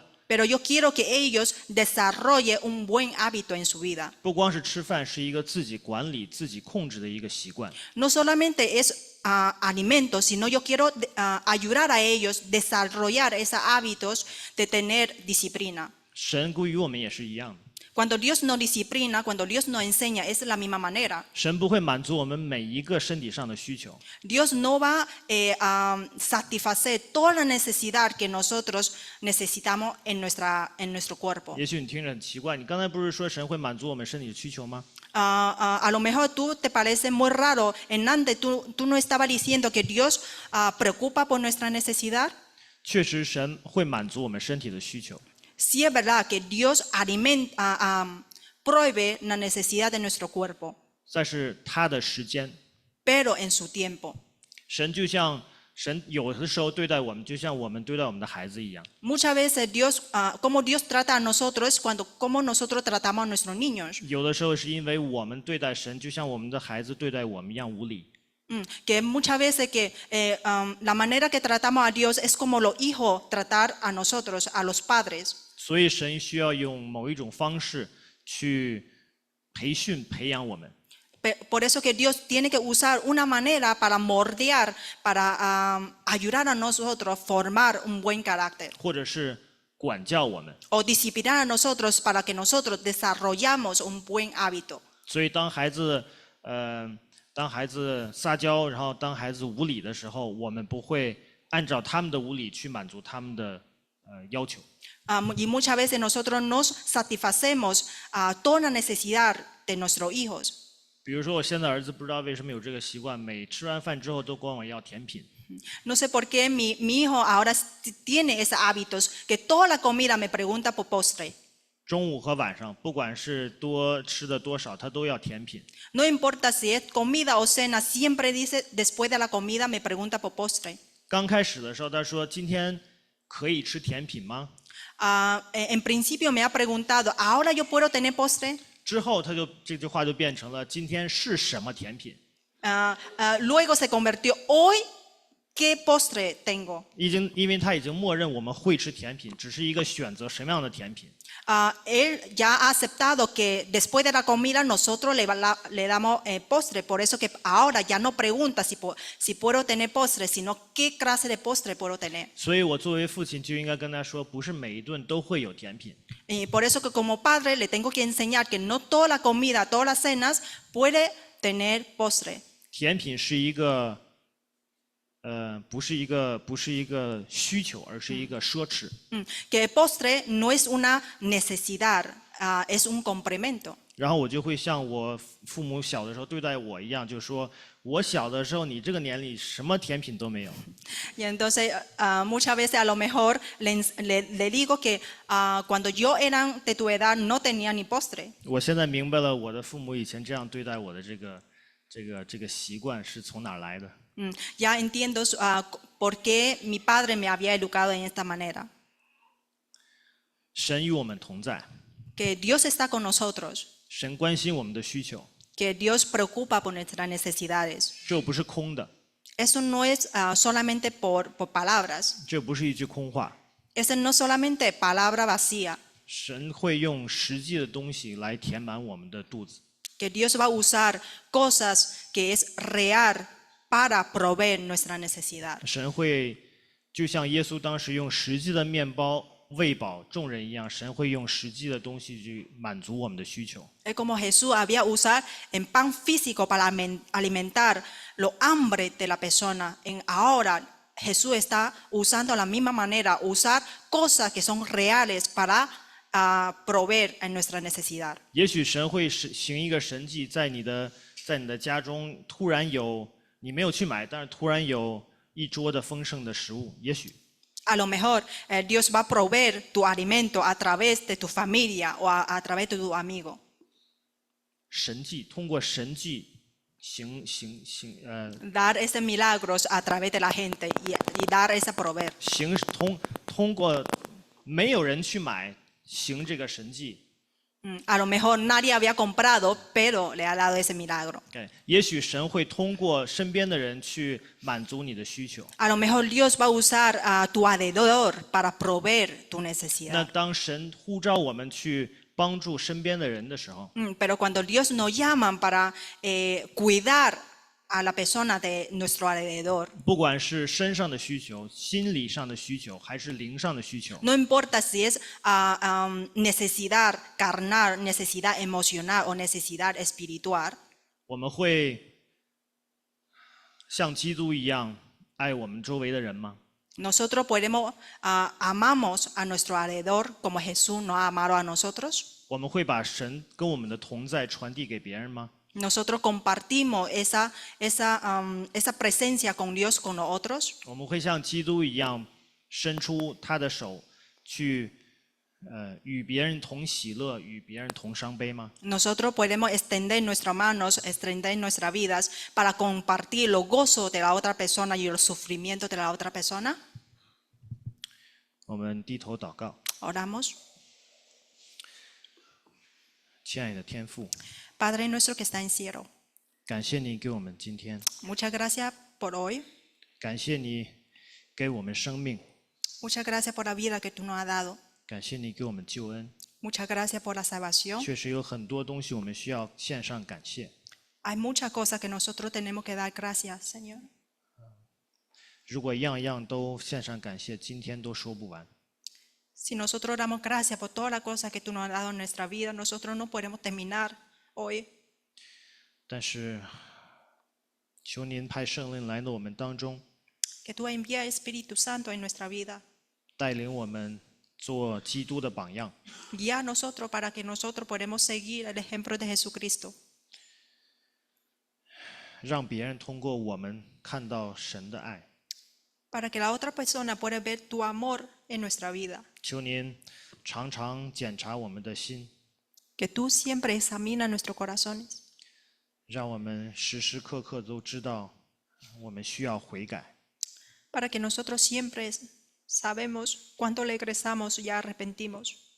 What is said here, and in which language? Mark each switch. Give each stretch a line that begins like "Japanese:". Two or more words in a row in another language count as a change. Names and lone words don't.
Spanish: pero yo quiero que ellos desarrollen un buen hábito en su vida.
Chinese: 不光是吃饭，是一个自己管理、自己控制的一个习惯。
Spanish: No solamente es alimento, sino yo quiero ayudar a ellos a desarrollar esos hábitos de tener disciplina.
Chinese: 神与我们也是一样的，
Spanish: Cuando Dios nos disciplina, cuando Dios nos enseña, es la misma manera.
Chinese: 神不会满足我们每一个身体上的需求，
Spanish: Dios no va a satisfacer toda la necesidad que nosotros necesitamos en nuestro cuerpo.
Chinese: 也许你听着很奇怪，你刚才不是说神会满足我们身体的需求吗？
Spanish: A lo mejor tú te parece muy raro, Hernández, tú no estabas diciendo que Dios preocupa por nuestra necesidad.
Chinese: 确实，神会满足我们身体的需求，
Spanish: Sí es verdad que Dios provee la necesidad de nuestro cuerpo,
Chinese: 但是他的时间，
Spanish: pero en su tiempo.
Chinese: 神就像神有的时候对待我们，就像我们对待我们的孩子一样。
Spanish: Muchas veces Dios, como Dios trata a nosotros es como nosotros tratamos a nuestros niños.
Chinese: 有的时候是因为我们对待神，就像我们的孩子对待我们一样无理。
Spanish: Que muchas veces que la manera que tratamos a Dios es como los hijos tratar a nosotros, a los padres.
Chinese: 所以神需要用某一种方式去培养我们。
Spanish: Por eso que Dios tiene que usar una manera para moldear, para ayudar a nosotros a formar un buen carácter.
Chinese: 或者是管教我们。
Spanish: O disciplinar a nosotros para que nosotros desarrollamos un buen hábito.
Chinese: 所以当孩子撒娇，然后当孩子无理的时候，我们不会按照他们的无理去满足他们的要求。
Spanish: Y muchas veces nosotros nos satisfacemos toda la necesidad de nuestros hijos.
Chinese: 比如说，我现在儿子不知道为什么有这个习惯，每吃完饭之后都管我要甜品。
Spanish: No sé por qué mi hijo ahora tiene esos hábitos, que toda la comida me pregunta por postre.
Chinese: 中午和晚上，不管是多吃的多少，他都要甜品。
Spanish: No importa si es comida o cena, siempre dice después de la comida me pregunta por postre.
Chinese: 刚开始的时候，他说：“今天可以吃甜品吗？”
Spanish: En principio me ha preguntado, ¿ahora yo puedo tener postre?
Chinese: 之后，这句话就变成了：“今天是什么甜品？”
Spanish: Luego se convirtió, ¿hoy qué postre tengo?
Chinese: 因为他已经默认我们会吃甜品，只是一个选择什么样的甜品。
Spanish: Él ya ha aceptado que después de la comida nosotros le damos postre, por eso que ahora ya no pregunta si puedo tener postre, sino qué clase de postre puedo tener.
Chinese: 所以我作为父亲就应该跟他说，不是每一顿都会有甜品。
Spanish: Por eso que como padre le tengo que enseñar que no toda la comida, todas las cenas puede tener postre.
Chinese: 甜品是一个，不是一个需求，而是一个奢侈。
Spanish: Que el postre no es una necesidad, es un complemento.
Chinese: 然后我就会像我父母小的时候对待我一样，就说我小的时候你这个年龄什么甜品都没有。
Spanish: Y entonces muchas veces a lo mejor le digo que cuando yo era de tu edad no tenía ni postre.
Chinese: 我现在明白了我的父母以前这样对待我的这个习惯是从哪儿来的。
Spanish: Ya entiendo por qué mi padre me había educado en esta manera.
Chinese: 神与我们同在，
Spanish: Que Dios está con nosotros,
Chinese: 神关心我们的需求，
Spanish: que Dios preocupa por nuestras necesidades.
Chinese: 这不是空的，
Spanish: Eso no es solamente por palabras.
Chinese: 这不是一句空话。
Spanish: Eso no solamente palabra vacía.
Chinese: 神会用实际的东西来填满我们的肚子。
Spanish: Que Dios va a usar cosas que es real para proveer nuestra necesidad.
Chinese: 神会就像耶稣当时用实际的面包喂饱众人一样，神会用实际的东西去满足我们的需求。
Spanish: Es como Jesús había usado en pan físico para alimentar los hambre de la persona. Ahora Jesús está usando la misma manera, usar cosas que son reales para proveer en nuestra necesidad.
Chinese: 也许神会行一个神迹，在你的家中突然有你没有去买，但是突然有一桌的丰盛的食物，也许。
Spanish: A lo mejor Dios va a proveer tu alimento a través de tu familia o a través de tu amigo.
Chinese: 神迹，通过神迹
Spanish: Dar esos milagros a través de la gente y dar ese proveer.
Chinese: 通过没有人去买行这个神迹。
Spanish: A lo mejor nadie había comprado, pero le ha dado ese milagro.
Chinese: 也许神会通过身边的人去满足你的需求。
Spanish: A lo mejor Dios va a usar a tu alrededor para proveer tu 那 necesidad.
Chinese: 当神呼召我们去帮助身边的人的时候，
Spanish: Pero cuando Dios nos llama para cuidar a la persona de nuestro alrededor,
Chinese: 不管是身上的需求、心理上的需求，还是灵上的需求，
Spanish: no importa si es necesidad carnal, necesidad emocional o necesidad espiritual,
Chinese: 我们会像基督一样爱我们周围的人吗？
Spanish: nosotros podemos amamos a nuestro alrededor como Jesús nos ha amado a nosotros.
Chinese: 我们会把神跟我们的同在传递给别人吗？
Spanish: Nosotros compartimos esa presencia con Dios con nosotros.
Chinese: 我们会像基督一样伸出他的手去与别人同喜乐，与别人同伤悲吗？
Spanish: Nosotros podemos extender nuestras manos, extender nuestras vidas para compartir los gozos de la otra persona y los sufrimientos de la otra persona.
Chinese: 我们低头祷告，
Spanish: Oramos.
Chinese: 亲爱的天父，
Spanish: Padre nuestro que está en cielo,
Chinese: 感谢你给我们今天，
Spanish: muchas gracias por hoy.
Chinese: 感谢你给我们生命，
Spanish: Muchas gracias por la vida que tú nos has dado.
Chinese: 感谢你给我们救恩。
Spanish: Muchas gracias por la salvación.
Chinese: 确实有很多东西我们需要献上感谢。
Spanish: Hay muchas cosas que nosotros tenemos que dar gracias, Señor.
Chinese: 如果样样都献上感谢，今天都说不完。
Spanish: Si nosotros damos gracias por todas las cosas que tú nos has dado en nuestra vida, nosotros no podemos terminar hoy.
Chinese: 但是，求您派圣灵来到我们当中，
Spanish: Que tú envías Espíritu Santo en nuestra vida.
Chinese: 带领我们做基督的榜样，
Spanish: Guía a nosotros para que nosotros podamos seguir el ejemplo de Jesucristo.
Chinese: 让别人通过我们看到神的爱。
Spanish: Para que la otra persona pueda ver tu amor en nuestra vida.
Chinese: 求您常常检查我们的心，
Spanish: Que tú siempre examinas nuestros corazones.
Chinese: 让我们时时刻刻都知道我们需要悔改。
Spanish: Para que nosotros siempre sabemos cuánto le regresamos y arrepentimos.